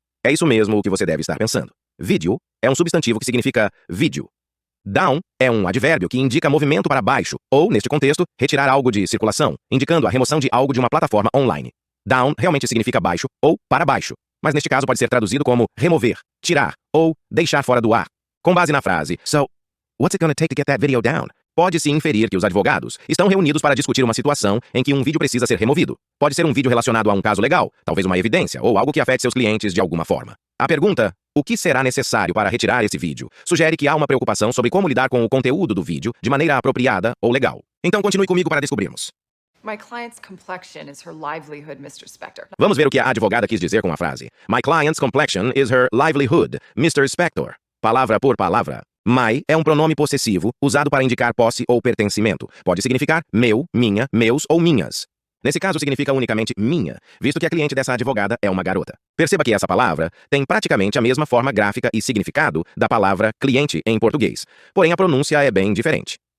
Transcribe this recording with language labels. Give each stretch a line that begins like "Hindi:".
Portuguese: É isso mesmo o que você deve estar pensando. Vídeo é um substantivo que significa vídeo. Down é um advérbio que indica movimento para baixo, ou, neste contexto, retirar algo de circulação, indicando a remoção de algo de uma plataforma online. Down realmente significa baixo ou para baixo, mas neste caso pode ser traduzido como remover, tirar ou deixar fora do ar. Com base na frase,
English: So, what's it gonna take to get that video down?
Portuguese: Pode-se inferir que os advogados estão reunidos para discutir uma situação em que um vídeo precisa ser removido. Pode ser um vídeo relacionado a um caso legal, talvez uma evidência, ou algo que afete seus clientes de alguma forma. A pergunta, o que será necessário para retirar esse vídeo, sugere que há uma preocupação sobre como lidar com o conteúdo do vídeo de maneira apropriada ou legal. Então continue comigo para descobrirmos.
English: My client's complexion is her livelihood, Mr. Spector.
Portuguese: Vamos ver o que a advogada quis dizer com a frase.
English: My client's complexion is her livelihood, Mr.
Portuguese: Spector. Palavra por palavra. My é um pronome possessivo usado para indicar posse ou pertencimento. Pode significar meu, minha, meus ou minhas. Nesse caso significa unicamente minha, visto que a cliente dessa advogada é uma garota. Perceba que essa palavra tem praticamente a mesma forma gráfica e significado da palavra cliente em português, porém a pronúncia é bem diferente.